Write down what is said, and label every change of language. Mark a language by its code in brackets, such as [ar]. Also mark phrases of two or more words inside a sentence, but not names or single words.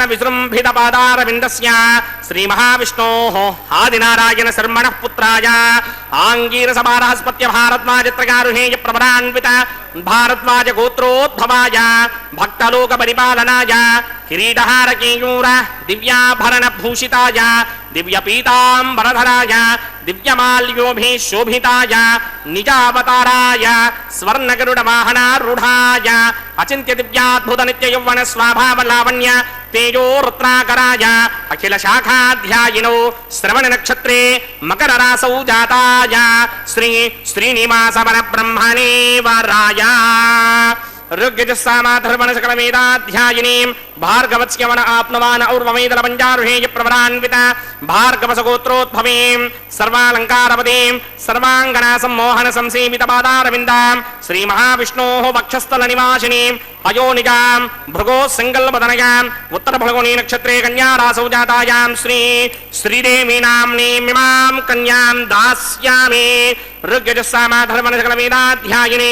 [sa] विजृम्भित पादारविन्दस्य श्रीमहाविष्णोः आदिनारायणशर्मणः पुत्राय आङ्गीरसवारहस्पत्य भारद्वाजत्रयारुषेय प्रवरान्वित भारद्वाजगोत्रोद्भवाय भक्तलोकपरिपालनाय किरीटहारकेयूर दिव्याभरणभूषिताय दिव्यपीताम्बरधराय दिव्यमाल्योभिः शोभिताय निजावताराय स्वर्णगरुडवाहनारूढाय अचिन्त्य दिव्याद्भुत नित्ययौवन स्वाभावलावण्य తేజో రత్నాకరాయ అఖిల శాఖాధ్యాయినో శ్రవణ నక్షత్రే మకర రాసౌ జాతాయ శ్రీ శ్రీనివాస పరబ్రహ్మణే వరాయ ऋग्यजुस्सामाधर्मण सकलमेधाध्यायिनीं भार्गवत्स्यवन आप्नुवान् और्वमेदल पञ्चारुहेय प्रवरान्वित भार्गवसगोत्रोद्भवीं सर्वालङ्कारवतीं सर्वाङ्गना सम्मोहन संसेवित पादारविन्दां श्रीमहाविष्णोः वक्षस्थलनिवासिनीं अयोनिजां भृगोः सङ्कल्पतनयाम् उत्तरफल्गुनी नक्षत्रे कन्यारासौ जातायां श्री श्रीदेवी नाम्नीमिमां कन्यां दास्यामि ऋग्यजुस्सामाधर्मण सकलमेधाध्यायिनीं